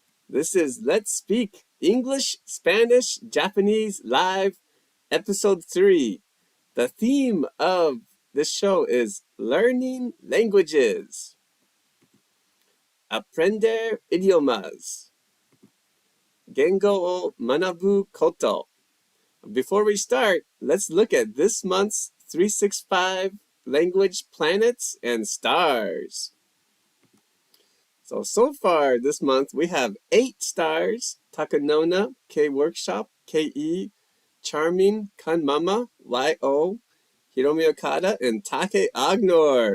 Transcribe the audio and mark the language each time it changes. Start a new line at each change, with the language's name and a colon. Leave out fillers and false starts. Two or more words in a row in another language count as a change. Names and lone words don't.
English: This is Let's Speak English, Spanish, Japanese Live, Episode 3. The theme of this show is learning languages.
Spanish: Aprender idiomas.
Japanese: 言語を学ぶこと.
English: Before we start, let's look at this month's 365 language planets and stars. So far this month, we have 8 stars: Takanona, K Workshop, KE, Charming, Kanmama, YO, Hiromi Okada, and Take Agnor.